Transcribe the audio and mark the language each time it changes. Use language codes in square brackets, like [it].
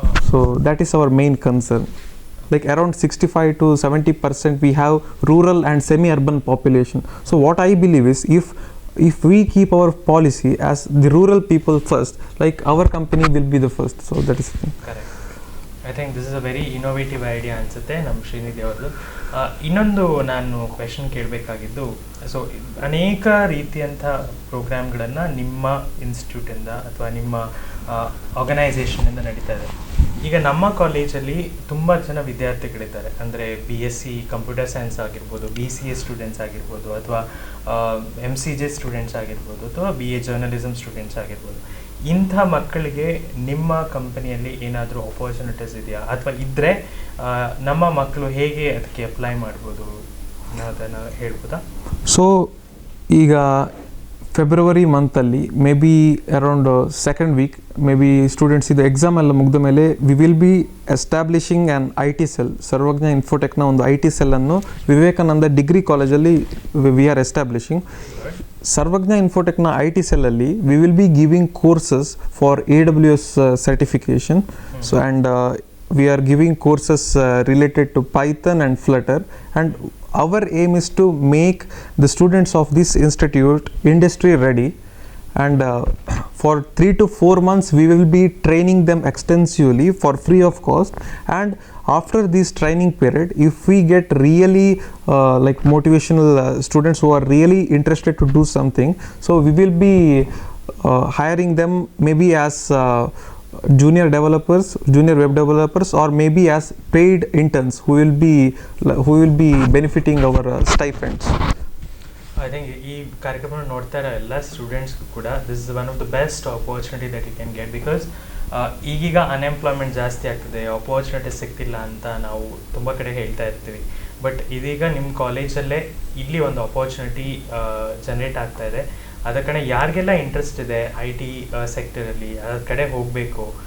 [en] So that is our main concern. Like around 65 to 70% we have rural and semi-urban population. So what I believe is, if we keep our policy as the rural people first, like our company will be the first. So that is the thing. Correct. I think this is a very innovative idea [kn] ಅನಿಸುತ್ತೆ ನಮ್ಮ [en] ಶ್ರೀನಿಧಿ ಅವ್ರದ್ದು. [kn] ಇನ್ನೊಂದು ನಾನು question ಕೇಳಬೇಕಾಗಿದ್ದು, so ಅನೇಕ ರೀತಿಯಂಥ ಪ್ರೋಗ್ರಾಮ್ಗಳನ್ನು ನಿಮ್ಮ ಇನ್ಸ್ಟಿಟ್ಯೂಟಿಂದ ಅಥವಾ ನಿಮ್ಮ ಆರ್ಗನೈಸೇಷನಿಂದ ನಡೀತಾ ಇದೆ. ಈಗ ನಮ್ಮ ಕಾಲೇಜಲ್ಲಿ ತುಂಬ ಜನ ವಿದ್ಯಾರ್ಥಿಗಳಿದ್ದಾರೆ, ಅಂದರೆ BSc ಕಂಪ್ಯೂಟರ್ ಸೈನ್ಸ್ ಆಗಿರ್ಬೋದು, BCA ಸ್ಟೂಡೆಂಟ್ಸ್ ಆಗಿರ್ಬೋದು, ಅಥವಾ MCJ ಸ್ಟೂಡೆಂಟ್ಸ್ ಆಗಿರ್ಬೋದು, ಅಥವಾ BA ಜರ್ನಲಿಸಮ್ ಸ್ಟೂಡೆಂಟ್ಸ್ ಆಗಿರ್ಬೋದು. ಇಂಥ ಮಕ್ಕಳಿಗೆ ನಿಮ್ಮ ಕಂಪನಿಯಲ್ಲಿ ಏನಾದರೂ ಆಪರ್ಚುನಿಟೀಸ್ ಇದೆಯಾ, ಅಥವಾ ಇದ್ದರೆ ನಮ್ಮ ಮಕ್ಕಳು ಹೇಗೆ ಅದಕ್ಕೆ ಅಪ್ಲೈ ಮಾಡ್ಬೋದು ಅನ್ನೋದನ್ನು ಹೇಳ್ಬೋದಾ? [en] so ಈಗ February ಮಂತಲ್ಲಿ may be around second week may be students ಇದು exam [kn] ಎಲ್ಲ ಮುಗಿದ ಮೇಲೆ [en] We will be establishing an IT cell. Sarvajna ಇನ್ಫೋಟೆಕ್ನ [kn] ಒಂದು [en] IT ಸೆಲ್ಲನ್ನು Vivekananda degree ಕಾಲೇಜಲ್ಲಿ we are establishing. Sarvajna ಇನ್ಫೋಟೆಕ್ನ IT ಸೆಲ್ಲಲ್ಲಿ we will be giving courses for AWS certification. So and we are giving courses related to Python and Flutter, and our aim is to make the students of this institute industry ready, and for 3 to 4 months we will be training them extensively for free of cost. And after this training period, if we get really like motivational students who are really interested to do something, so we will be hiring them maybe as junior developers, junior web developers, or maybe as paid interns who will be benefiting our stipends. [kn] I think ಈ ಕಾರ್ಯಕ್ರಮ ನೋಡ್ತಾ ಇರೋ ಎಲ್ಲ ಸ್ಟೂಡೆಂಟ್ಸ್ಗೂ ಕೂಡ [en] this is one of the best opportunity that you can get, [kn] because ಈಗೀಗ unemployment ಜಾಸ್ತಿ ಆಗ್ತದೆ, opportunity ಸಿಗ್ತಿಲ್ಲ ಅಂತ ನಾವು ತುಂಬ ಕಡೆ ಹೇಳ್ತಾ ಇರ್ತೀವಿ. ಬಟ್ ಇದೀಗ ನಿಮ್ಮ ಕಾಲೇಜಲ್ಲೇ ಇಲ್ಲಿ ಒಂದು ಆಪರ್ಚುನಿಟಿ ಜನ್ರೇಟ್ ಆಗ್ತಾ ಇದೆ. ಅದ ಕಡೆ ಯಾರಿಗೆಲ್ಲ ಇಂಟ್ರೆಸ್ಟ್ ಇದೆ IT ಸೆಕ್ಟರಲ್ಲಿ, ಅದ್ರ ಕಡೆ ಹೋಗಬೇಕು